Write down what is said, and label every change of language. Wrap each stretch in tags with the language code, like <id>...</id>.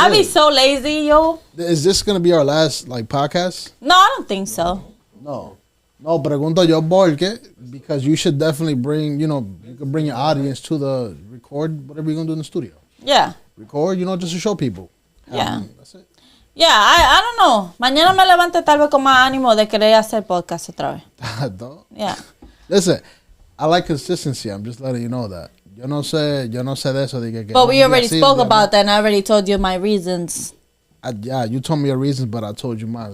<en>I'll be so lazy, yo. Is this gonna be our last podcast? No, I don't think so.</en> <es>No, pregunto yo porque,</es> <en>because you should definitely bring, you can bring your audience to the record whatever you're gonna do in the studio. Yeah. Record, just to show people. Yeah. That's it. Yeah, I don't know.</en> <es>Mañana me levante tal vez con más ánimo de querer hacer podcast otra vez.</es> <en>No. Yeah. Listen, I like consistency. I'm just letting you know that.</en> <es>Yo no sé de eso.</es> <en>But we already spoke about that, and I already told you my reasons. Yeah, you told me your reasons, but I told you mine.</en>